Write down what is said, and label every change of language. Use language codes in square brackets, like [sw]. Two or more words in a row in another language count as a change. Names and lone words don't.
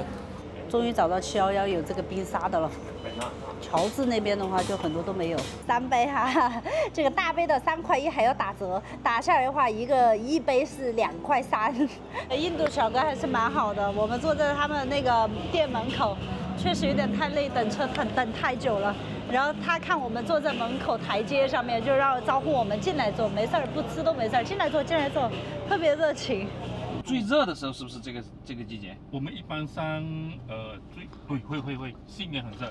[zh] 終於找到711有這個冰沙的了。喬治那邊的話就很多都沒有，3杯哈，這個大杯的3塊1還要打折，打下來的話一杯是2塊3。印度小哥還是蠻好的，我們坐在他們那個店門口，確實有點太累，等車等太久了。然後他看我們坐在門口台階上面，就讓招呼我們進來坐，沒事兒不吃都沒事兒，進來坐，特別熱情。最熱的時候是不是這個季節？我們一般會，新年很熱。